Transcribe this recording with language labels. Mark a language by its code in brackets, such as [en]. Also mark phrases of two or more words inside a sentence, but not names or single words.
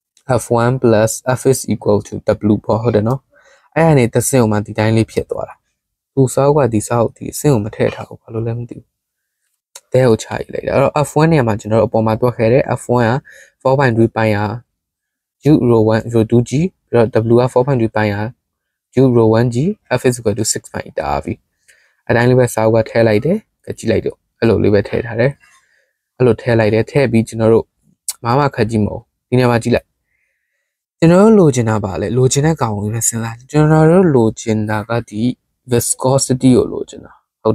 [en] f1 plus f is equal to w [my] ပေါ့ဟုတ်တယ်နော်အဲ့ဒါနေတစ်စင်းကိုမှဒီတိုင်းလေးဖြစ်သွားတာသူစောက်ကဒီစောက်ဒီအစင်းကိုမထည့်ထားဘူးဘာလို့လဲမသိဘူးတဲကိုချလိုက်တာအဲ့တော့ f1 နေရာမှာကျွန်တော်တို့အပေါ်မှာတွက်ခဲ့တယ် f1 က [en] 4.3 pi r u rho 1 rho 2g [my] ပြီးတော့ w က [en] 4.3 pi r u rho 1g f is equal to 6 pi r v [my] အတိုင်းလေးပဲစောက်ကထည့်လိုက်တယ်ကြည့်လိုက်တော့အဲ့လိုလေးပဲထည့်ထားတယ်အဲ့လိုထည့်လိုက်တယ်ထည့်ပြီးကျွန်တော်တို့မခ က်ကြည့်မဟုတ်ဒီနေရာမှာကြည့်လိုက်ကျွန်တော်တို့လိုချင်တာပါလေလိုချင်တဲ့ကောင်ကိုပဲစဉ်းစားကျွန်တော်တို့လိုချင်တာကဒီ viscosity ကိုလိုချင်တာဟုတ်တယ်